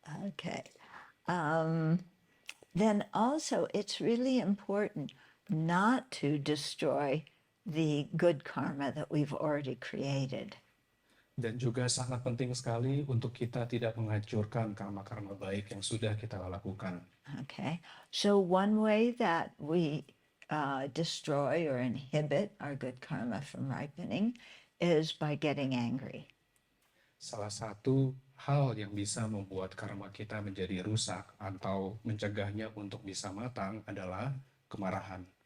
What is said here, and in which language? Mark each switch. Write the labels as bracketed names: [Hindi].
[English] Okay. Then also it's really important not to destroy the good karma that we've already created. [Indonesian] Dan juga sangat penting sekali untuk kita tidak menghancurkan karma-karma baik yang sudah kita lakukan. [English] Okay. So one way that we destroy or inhibit our good karma from ripening is by getting angry. [Indonesian] Salah satu hal yang bisa membuat karma kita menjadi rusak atau mencegahnya untuk bisa matang adalah kemarahan.